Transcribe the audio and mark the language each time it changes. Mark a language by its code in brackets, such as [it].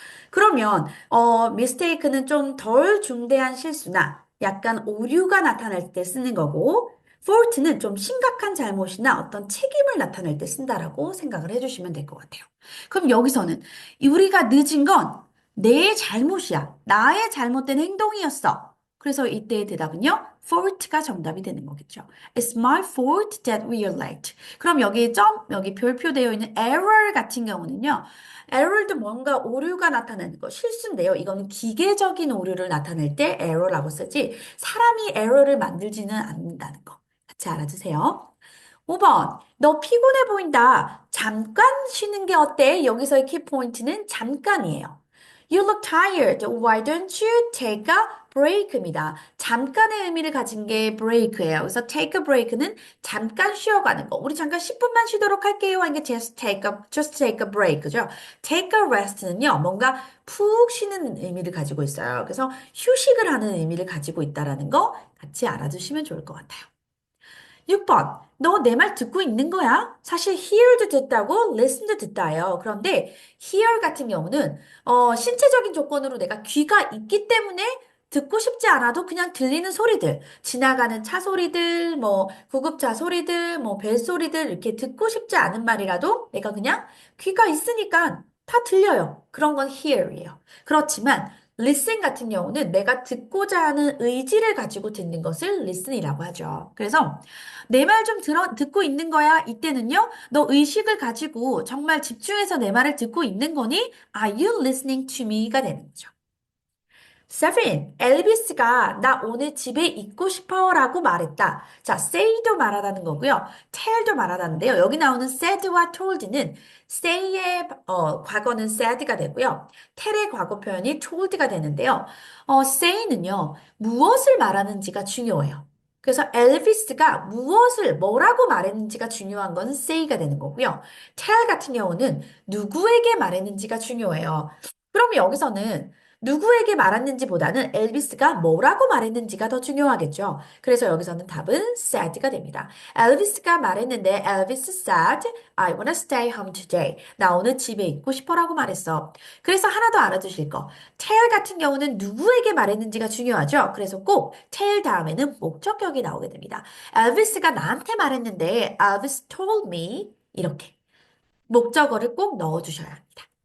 [ko] 그러면 mistake는 좀 덜 중대한 실수나 약간 오류가 나타날 때 쓰는 거고 fault는 좀 심각한 잘못이나 어떤 책임을 나타낼 때 쓴다라고 생각을 해주시면 될 것 같아요. 그럼 여기서는 우리가 늦은 건 내 잘못이야. 나의 잘못된 행동이었어. 그래서 이때의 대답은요, fault가 정답이 되는 거겠죠. [en] It's my fault that we are late. [ko] 그럼 여기 별표되어 있는 error 같은 경우는요, 에러도 뭔가 오류가 나타나는 거, 실수인데요. 이거는 기계적인 오류를 나타낼 때 에러라고 쓰지, 사람이 에러를 만들지는 않는다는 거. 같이 알아두세요. 5번, 너 피곤해 보인다. 잠깐 쉬는 게 어때? 여기서의 키포인트는 잠깐이에요. [en] You look tired. Why don't you take a break입니다. [ko] 잠깐의 의미를 가진 게 break예요. 그래서 take a break는 잠깐 쉬어가는 거. 우리 잠깐 10분만 쉬도록 할게요. 이게 [en] just take a break. [ko] 그죠? take a rest는요, 뭔가 푹 쉬는 의미를 가지고 있어요. 그래서 휴식을 하는 의미를 가지고 있다라는 거 같이 알아두시면 좋을 것 같아요. 6번. 너 내 말 듣고 있는 거야? 사실 hear도 듣다고 listen도 듣다예요. 그런데 hear 같은 경우는 신체적인 조건으로 내가 귀가 있기 때문에 듣고 싶지 않아도 그냥 들리는 소리들, 지나가는 차 소리들, 뭐 구급차 소리들, 뭐 벨소리들 이렇게 듣고 싶지 않은 말이라도 내가 그냥 귀가 있으니까 다 들려요. 그런 건 hear이에요. 그렇지만 listen 같은 경우는 내가 듣고자 하는 의지를 가지고 듣는 것을 listen이라고 하죠. 그래서 내 말 좀 듣고 있는 거야. 이때는요, 너 의식을 가지고 정말 집중해서 내 말을 듣고 있는 거니? [en] Are you listening to me가 [ko] 되는 거죠. 7. 엘비스가 나 오늘 집에 있고 싶어라고 말했다. 자, say도 말하다는 거고요. tell도 말하다는데요. 여기 나오는 said와 told는 say의 과거는 said가 되고요. tell의 과거 표현이 told가 되는데요. say는요. 무엇을 말하는지가 중요해요. 그래서 엘비스가 뭐라고 말했는지가 중요한 건 say가 되는 거고요. tell 같은 경우는 누구에게 말했는지가 중요해요. 그럼 여기서는 누구에게 말했는지보다는 엘비스가 뭐라고 말했는지가 더 중요하겠죠. 그래서 여기서는 답은 said가 됩니다. 엘비스가 말했는데 엘비스 [en] said, I wanna stay home today. [ko] 나 오늘 집에 있고 싶어라고 말했어. 그래서 하나 더 알아두실 거. tell 같은 경우는 누구에게 말했는지가 중요하죠. 그래서 꼭 tell 다음에는 목적격이 나오게 됩니다. 엘비스가 나한테 말했는데 [en] Elvis told me [ko] 이렇게 목적어를 꼭 넣어주셔야 합니다.